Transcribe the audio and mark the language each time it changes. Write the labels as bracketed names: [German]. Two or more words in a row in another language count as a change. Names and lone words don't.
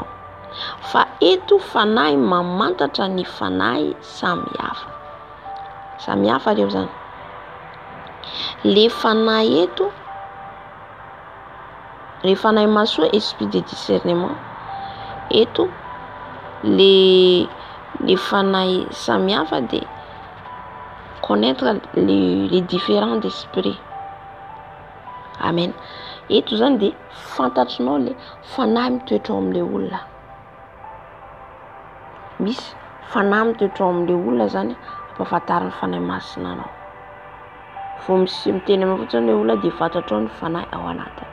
[Malagasy] Fa eto fanahy mamantatra ny fanahy samihafa. Samihafa reo zany. Le fanahy eto, le fanahy mahasoa [French] esprit de discernement. [Malagasy] Eto le fanahy samihafa [French] de connaître les différents d'esprit. [Malagasy] Amen. Eto zany de fantatrinao le fanahy mitoetra ao amin'le olona. Misy fanahy mitoetra ao amin'le olona zany ampahafantariny fanahy masina anao. Vao miteny amin'ny fotsiny le olona de fantatrao ny fanahy ao anatiny.